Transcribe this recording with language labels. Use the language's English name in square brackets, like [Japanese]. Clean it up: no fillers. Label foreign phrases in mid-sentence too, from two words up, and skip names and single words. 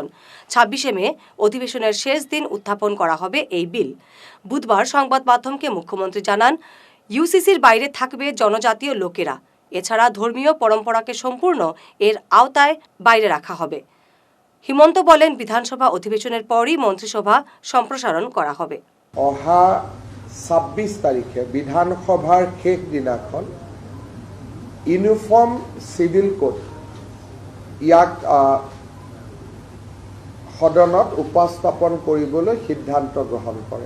[Bangla] 26শে মে অধিবেশনের শেষ দিন উত্থাপন করা হবে এই বিল। বুধবার সংবাদ মাধ্যমকে মুখ্যমন্ত্রী জানান, ইউসিসির বাইরে থাকবে জনজাতীয় লোকেরা। এছাড়া ধর্মীয় পরম্পরাকে সম্পূর্ণ এর আওতায় বাইরে রাখা হবে। হিমন্ত বলেন, বিধানসভা অধিবেশনের পরই মন্ত্রিসভা সম্প্রসারণ করা হবে। [Assamese] অহা ২৬ তাৰিখে বিধানসভাৰ শেষ দিনাখন ইউনিফৰ্ম চিভিল কোড ইয়াক সদনত উপস্থাপন কৰিবলৈ সিদ্ধান্ত গ্ৰহণ কৰে।